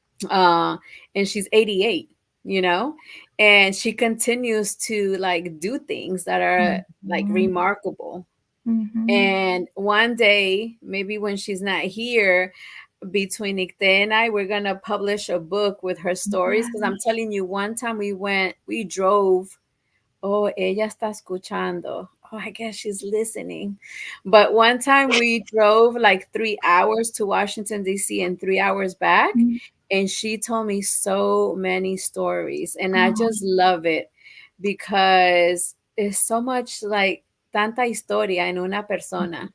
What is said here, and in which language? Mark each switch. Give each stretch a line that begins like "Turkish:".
English: uh and she's 88, you know and she continues to like do things that are like Mhm. remarkable. Mhm. And one day, maybe when she's not here, between Nicte and I, we're gonna publish a book with her stories, because I'm Yes. telling you, one time we drove.
Spanish: Oh, ella está escuchando.
English: Oh, I guess she's listening. But one time we drove like 3 hours to Washington, D.C., and 3 hours back. Mm. And she told me so many stories. And I Oh, just love it because it's so much like
Spanish: tanta historia en una persona.